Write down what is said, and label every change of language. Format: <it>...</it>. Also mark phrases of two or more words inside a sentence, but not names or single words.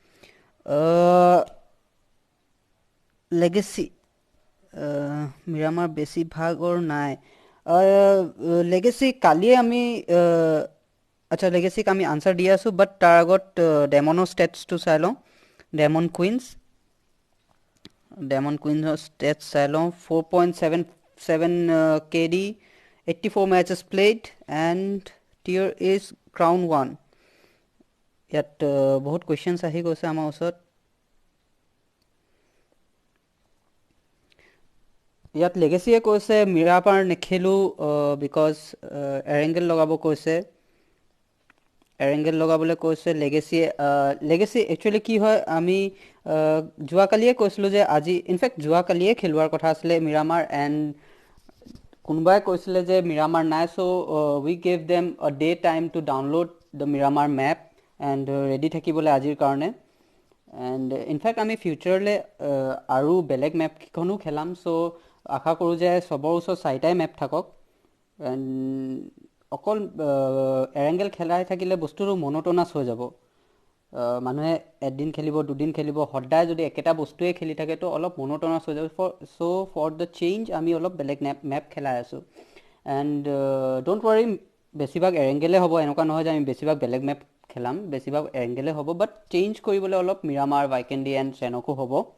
<as>লেগেচি মিৰামাৰ বেছিভাগৰ নাই লেগেচি কালিয়ে আমি আচ্ছা লেগেচিক আমি আনসাৰ দি আছোঁ বাট তাৰ আগত ডেমনৰ ষ্টেটছটো চাই লওঁ ডেমনৰ কুইন্সৰ ষ্টেটছ চাই লওঁ</as> <en>4.77 KD 84 matches played and tier is crown 1</en> <as>ইয়াত বহুত কুৱেশ্যনছ আহি গৈছে আমাৰ ওচৰত ইয়াত লেগেচিয়ে কৈছে মিৰাপাৰ নেখেলোঁ বিকজ এৰেংগেল লগাব কৈছে এৰেংগেল লগাবলৈ কৈছে লেগেচি একচুৱেলি কি হয় আমি যোৱাকালিয়ে কৈছিলোঁ যে আজি ইনফেক্ট যোৱাকালিয়ে খেলোৱাৰ কথা আছিলে মিৰামাৰ এণ্ড কোনোবাই কৈছিলে যে মিৰামাৰ</as> <en>নাই so we gave them a day time to download the Miramar map and</en> <as>ৰেডি থাকিবলৈ আজিৰ কাৰণে</as> <en>and in fact</en> <as>আমি ফিউচাৰলৈ আৰু বেলেগ মেপকেইখনো খেলাম চ' আশা কৰোঁ যে চবৰ ওচৰত চাৰিটাই মেপ থাকক এণ্ড অকল এৰেংগেল খেলাই থাকিলে বস্তুটো মনোটনাছ হৈ যাব মানুহে এদিন খেলিব দুদিন খেলিব সদায় যদি একেটা বস্তুৱে খেলি থাকে তো অলপ মনোটনাছ হৈ যাব</as> <en>so for the change</en> <as>আমি অলপ বেলেগ মেপ খেলাই আছোঁ</as> <en>and don't worry</en> <as>বেছিভাগ এৰেংগেলে হ'ব এনেকুৱা নহয় যে আমি বেছিভাগ বেলেগ মেপ খেলাম বেছিভাগ এৰেংগেলে হ'ব বাট চেঞ্জ কৰিবলৈ অলপ মিৰামাৰ ভাইকেণ্ডি এণ্ড চেনকো হ'ব</as>